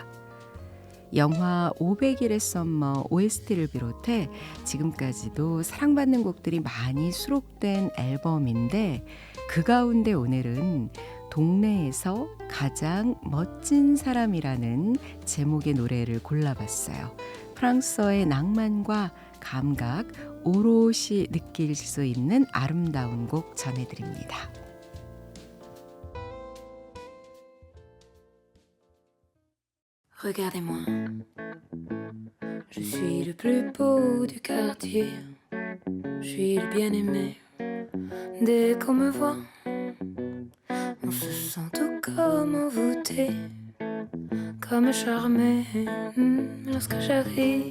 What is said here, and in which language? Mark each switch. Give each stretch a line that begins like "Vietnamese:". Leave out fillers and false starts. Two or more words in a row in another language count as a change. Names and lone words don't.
Korean: 영화 500일의 썸머 OST를 비롯해 지금까지도 사랑받는 곡들이 많이 수록된 앨범인데 그 가운데 오늘은 동네에서 가장 멋진 사람이라는 제목의 노래를 골라봤어요. 프랑스어의 낭만과 감각 오롯이 느낄 수 있는 아름다운 곡 전해드립니다.
French: Regardez-moi, je suis le plus beau du quartier, je suis le bien-aimé. Dès qu'on me voit, on se sent tout comme envoûté, comme charmé lorsque j'arrive.